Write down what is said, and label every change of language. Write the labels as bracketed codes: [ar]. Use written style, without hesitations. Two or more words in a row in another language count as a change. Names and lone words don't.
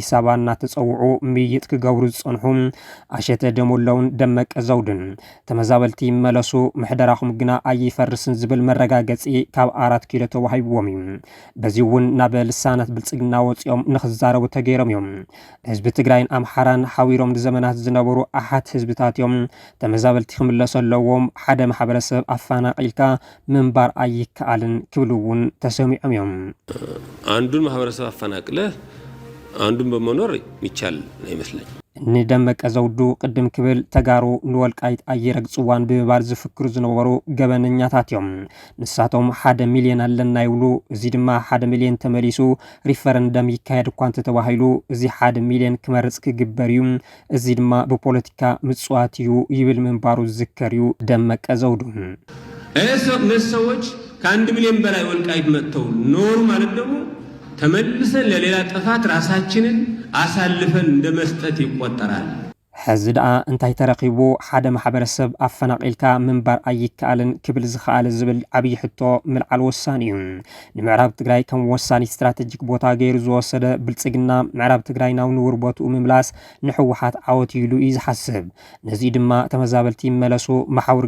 [ti] አበባ እናተጸውዑ ምይይጥ ክገብሩ ዝጸንሑ አሸተ ደሞለውን ደመቀ ዘውድን ተመዛበልቲ ይመለሱ ምሕደራኹም ግና ኣይፈርስን ዝብል መረጋገጺ ካብ 4 ኪሎ ተዋሂብዎም እዩ። በዚ እውን ናብ ልሳናት ብልጽግና ወጽኦም ንኽዛረቡ ተገይሮም እዮም። ህዝቢ ትግራይን ኣምሓራን ሓዊሮም ንዘመናት ዝነበሩ ኣሓት ህዝብታት እዮም ተመዛበልቲ ክምለሱ ኣለዎም ሓደ ማሕበረሰብ ኣፈናቂልካ ምንባር ኣይከኣልን ክብሉ እውን ተሰሚዖም እዮም። [am] አንዱን ማህበረሰብ አፈናቅለ አንዱን በመኖር ይቻል ነው ይመስለኝ። [ti] ንደመቀ ዘውዱ ቅድም ክብል ተጋሩ ንወልቃይት ኣይረግጽዋን ብምባል ዝፍክሩ ዝነበሩ ገበነኛታት እዮም። ንሳቶም 1 ሚልዮን ኣለና ይብሉ እዚ ድማ 1 ሚልዮን ተመሊሱ ሪፈረንደም ይካየድ እኳ እንተተባሂሉ እዚ 1 ሚልዮን ክመርጽ ክግበር እዩ እዚ ድማ ብፖለቲካ ምጽዋት እዩ ይብል ምንባሩ ዝዝከር እዩ ደመቀ ዘውዱ። [am] ሰዎች ከ1 ሚልዮን በላይ ወልቃይት መጥተው ኖሩ ማለት ደግሞ ተመልሰን ለሌላ ጥፋት ራሳችንን አሳልፈን እንደመስጠት ይቆጠራል። [ti] ሕዚ ደኣ እንታይ ተረኺቡ ሓደ ማሕበረሰብ ኣፈናቂልካ ምንባር ኣይከኣልን ክብል ዝኽኣለ ዝብል ዓብይ ሕቶ ምልዓል ወሳኒ እዩ። ንምዕራብ ትግራይ ከም ወሳኒ ስትራቴጂክ ቦታ ገይሩ ዝወሰደ ብልጽግና ምዕራብ ትግራይ ናብ ንቡር ቦትኡ ምምላስ ንሕወሓት ዓወት ኢሉ እዩ ዝሓስብ። ነዚ ድማ ተመዛበልቲ ይመለሱ ማሕበር